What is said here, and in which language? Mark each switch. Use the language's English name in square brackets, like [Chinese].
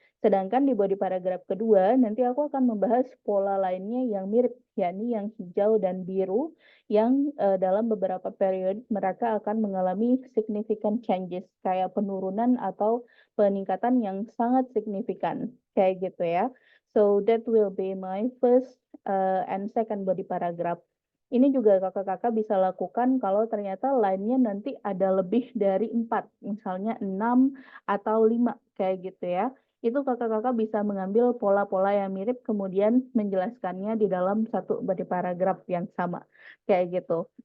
[Indonesian] Sedangkan di body paragraph kedua, nanti aku akan membahas pola lainnya yang mirip, yakni yang hijau dan biru, yang dalam beberapa periode mereka akan mengalami [English] significant changes, [Indonesian] kayak penurunan atau peningkatan yang sangat signifikan, kayak gitu ya. [English] So that will be my first and second body paragraph. [Indonesian] Ini juga kakak-kakak bisa lakukan kalau ternyata line-nya nanti ada lebih dari 4, misalnya 6 atau 5 kayak gitu ya. Itu kakak-kakak bisa mengambil pola-pola yang mirip kemudian menjelaskannya di dalam satu body paragraph yang sama, kayak gitu.